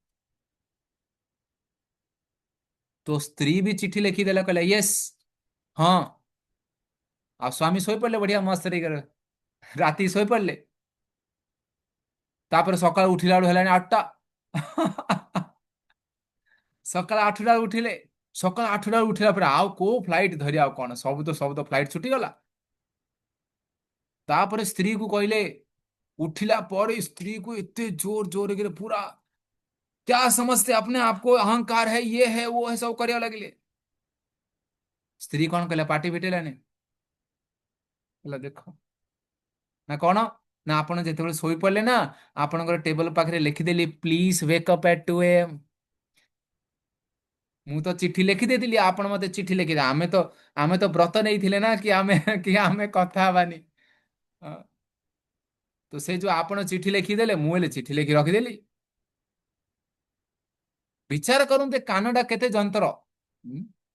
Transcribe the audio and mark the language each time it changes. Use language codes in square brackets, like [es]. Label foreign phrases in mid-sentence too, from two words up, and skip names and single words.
[or] तो ସ୍ତ୍ରୀ ବି ଚିଠି ଲେଖିଦେଲା କହିଲା ୟେସ୍ ହଁ ଆଉ ସ୍ୱାମୀ ଶୋଇପଡିଲେ ବଢିଆ ମସ୍ତ ରାତି ଶୋଇପଡିଲେ ତାପରେ ସକାଳୁ ଉଠିଲା ବେଳୁ ହେଲାଣି 8ଟା ସକାଳ 8ଟା ଉଠିଲେ ସକାଳ 8ଟା ଉଠିଲା ପରେ ଆଉ କୋଉ ଫ୍ଲାଇଟ ଧରି ଆଉ କଣ ସବୁ ତ ଫ୍ଲାଇଟ ଛୁଟିଗଲା ତାପରେ ସ୍ତ୍ରୀ କୁ କହିଲେ [hi] उठिला पर स्त्री को इतने जोर जोर के पूरा क्या समझते अपने आप को अहंकार है ये है वो है सब [or] କରିବା ଲାଗିଲେ ସ୍ତ୍ରୀ କଣ କହିଲା ପାଟି ଫିଟେଇଲାନି ହେଲା ଦେଖ ନା କଣ ନା ଆପଣ ଯେତେବେଳେ ଶୋଇପଡିଲେ ନା ଆପଣଙ୍କର ଟେବଲ ପାଖରେ ଲେଖିଦେଲି [en] please wake up at 2 AM [or] ମୁଁ ତ ଚିଠି ଲେଖିଦେଇଥିଲି ଆପଣ ମତେ ଚିଠି ଲେଖିଦେ ଆମେ ତ ବ୍ରତ ନେଇଥିଲେ ନା କି ଆମେ କଥା ହବାନି ହଁ, ତ ସେ ଯୋଉ ଆପଣ ଚିଠି ଲେଖିଦେଲେ ମୁଁ ହେଲେ ଚିଠି ଲେଖି ରଖିଦେଲି ବିଚାର କରନ୍ତୁ ଏ କାନଟା କେତେ ଯନ୍ତ୍ର ହୁଁ?